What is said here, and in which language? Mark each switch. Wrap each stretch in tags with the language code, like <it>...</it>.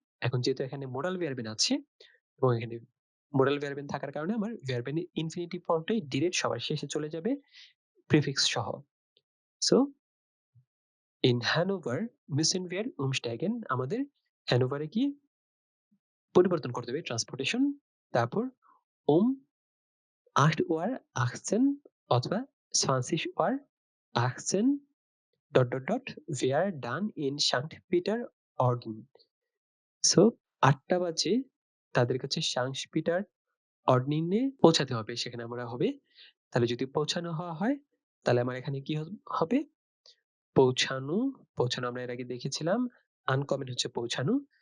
<bn>এখন যেহেতু এখানে মোডাল ভার্বেন আছে এবং এখানে মোডাল ভার্বেন থাকার কারণে আমার ভার্বেনের ইনফিনিটিভ ফর্মটাই ডিরেক্ট সবার শেষে চলে যাবে প্রিফিক্স সহ। So</bn> <de>in Hanover müssen wir umsteigen,</de> <bn>আমাদের হ্যানোভারে কি পরিবর্তন করতে হবে ট্রান্সপোর্টেশন।</bn> <de>তারপর um 8 Uhr 18 অথবা 20 Uhr 18 ডট ডট ডট wir dann in Sankt Peter-Ording।</de> <bn>So 8টা বাজে তাদের কাছে সাংস পিটার অর্ডিনে পৌঁছাতে হবে, সেখানে আমরা হবে। তাহলে যদি পৌঁছানো হওয়া হয় তাহলে আমার এখানে কি হবে? পৌঁছানো, পৌঁছানো আমরা এর আগে দেখেছিলাম আনকমন হচ্ছে পৌঁছানো।</bn>